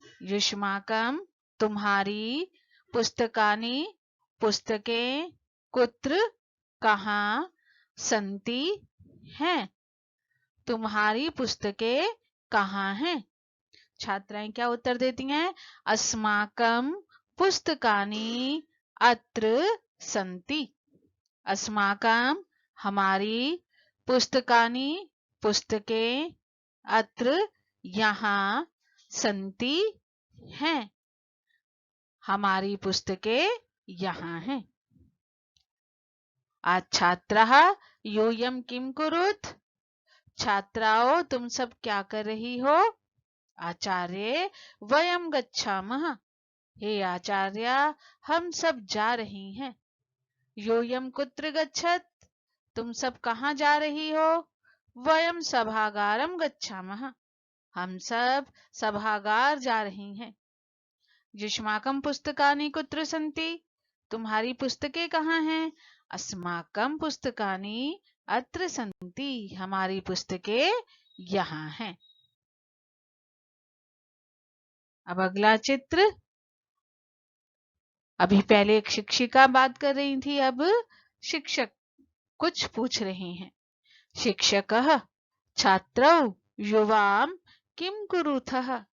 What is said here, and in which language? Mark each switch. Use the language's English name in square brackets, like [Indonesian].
[Hindi] युष्माकं तुम्हारी, पुस्तकानि पुस्तकें, कुत्र कहाँ, सन्ति हैं, तुम्हारी पुस्तकें कहाँ हैं? छात्राएं क्या उत्तर देती हैं? [Sanskrit] अस्माकं पुस्तकानि अत्र सन्ति। [Hindi] अस्माकं हमारी, पुस्तकानि पुस्तकें, अत्र यहाँ, सन्ति हैं, हमारी पुस्तकें यहाँ हैं। [Sanskrit] आज छात्रः यूयम किम कुरुत? [Hindi] छात्राओं तुम सब क्या कर रही हो? [Sanskrit] आचार्य, वयम गच्छामः। [Hindi] हे आचार्य, हम सब जा रही हैं। [Sanskrit] योयम कुत्र गच्छत? [Hindi] तुम सब कहाँ जा रही हो? [Sanskrit] वयम सभागारम गच्छामः। [Hindi] हम सब सभागार जा रही हैं। [Sanskrit] युष्माकं पुस्तकानि कुत्र सन्ति? [Hindi] तुम्हारी पुस्तकें कहाँ हैं? [Sanskrit] अस्माकं पुस्तकानि अत्र सन्ति। [Hindi] हमारी पुस्तकें यहाँ हैं। अब अगला चित्र। अभी पहले एक शिक्षिका बात कर रही थी, अब शिक्षक कुछ पूछ रहे हैं। [Sanskrit] शिक्षकः छात्रौ युवां किम कुरुथः?